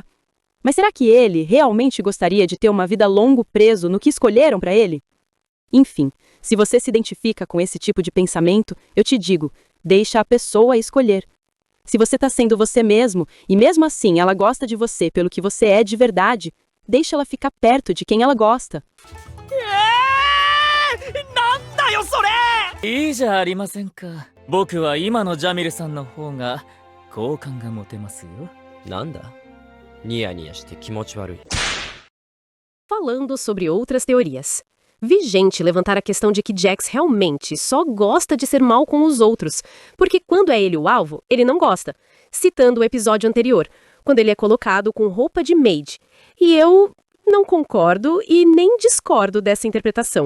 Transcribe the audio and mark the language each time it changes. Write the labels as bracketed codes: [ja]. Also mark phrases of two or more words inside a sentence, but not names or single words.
[pt] Mas será que ele realmente gostaria de ter uma vida longa preso no que escolheram pra ele? Enfim, se você se identifica com esse tipo de pensamento, eu te digo, deixa a pessoa escolher. Se você está sendo você mesmo, e mesmo assim ela gosta de você pelo que você é de verdade, deixa ela ficar perto de quem ela gosta. [ja] いいじゃありませんか。僕は今のジャミルさんの方が好感が持てますよ。なんだニヤニヤして気持ち悪い。 [pt] Falando sobre outras teorias. Vi gente levantar a questão de que Jax realmente só gosta de ser mal com os outros, porque quando é ele o alvo, ele não gosta. Citando o episódio anterior, quando ele é colocado com roupa de maid. E eu não concordo e nem discordo dessa interpretação.